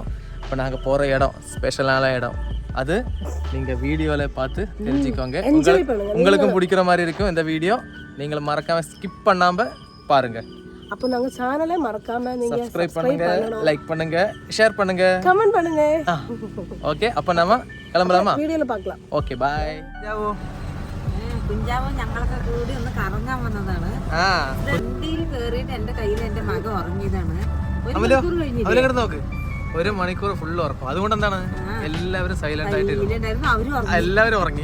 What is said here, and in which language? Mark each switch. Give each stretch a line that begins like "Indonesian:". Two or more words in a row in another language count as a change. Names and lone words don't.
Tamil: இப்போ நாங்கள் போகிற இடம் ஸ்பெஷலான இடம், அது நீங்கள் வீடியோவில் பார்த்து தெரிஞ்சுக்கோங்க. உங்களுக்கும் பிடிக்கிற மாதிரி இருக்கும் இந்த வீடியோ. நீங்கள் மறக்காமல் ஸ்கிப் பண்ணாமல் பாருங்கள். அப்போ நாங்க சேனலை மறக்காம நீங்க சப்ஸ்கிரைப் பண்ணுங்க, லைக் பண்ணுங்க, ஷேர் பண்ணுங்க, கமெண்ட் பண்ணுங்க. ஓகே, அப்ப நாம கிளம்பலாமா? വീഡിയോയിൽ பார்க்கலாம்.
English: Okay bye.
Malayalam: കുഞ്ചാവോ ഞങ്ങളൊക്കെ കൂടി ഒന്ന് കറങ്ങാൻ വന്നതാണ്. വണ്ടിയിൽ കേറിയിട്ട് എന്റെ കയ്യിൽ എന്റെ മകൻ ഉറങ്ങിയതാണ്. അവരെ നോക്ക്, 1 മണിക്കൂർ ഫുള്ള് ഉറക്കും. അതുകൊണ്ട് എന്താണ് എല്ലാവരും സൈലന്റ് ആയിട്ട്, എല്ലാവരും ഉറങ്ങി.